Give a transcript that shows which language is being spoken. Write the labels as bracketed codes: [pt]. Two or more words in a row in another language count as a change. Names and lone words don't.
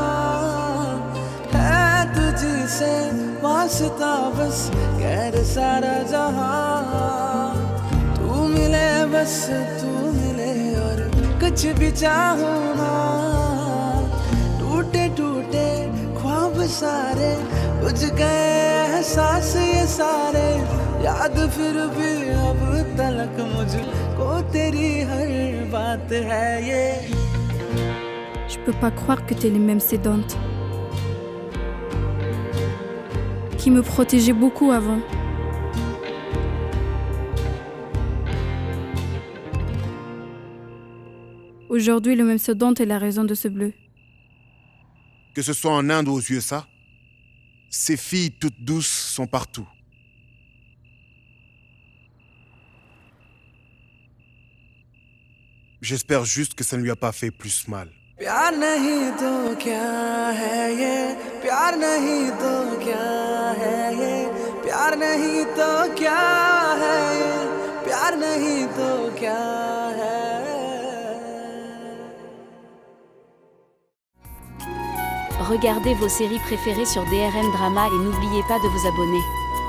[hi] है तुझे से वास्ता बस गैर सारा जहां तू मिले बस तू मिले और कुछ भी चाहूं टूटे टूटे ख्वाब सारे बुझ गए एहसास ये सारे याद फिर भी अब तलक मुझको तेरी हर बात है ये. [fr] Je peux pas croire que t'es les mêmes Siddhant. qui me protégeait beaucoup avant. Aujourd'hui, le même Sedante est la raison de ce bleu. Que ce soit en Inde ou aux USA, ces filles toutes douces sont partout. J'espère juste que ça ne lui a pas fait plus mal. [hi] प्यार नहीं तो क्या है ये प्यार नहीं तो क्या है ये प्यार नहीं तो क्या है ये प्यार नहीं तो क्या है [fr] Regardez vos séries préférées sur DRM Drama et n'oubliez pas de vous abonner.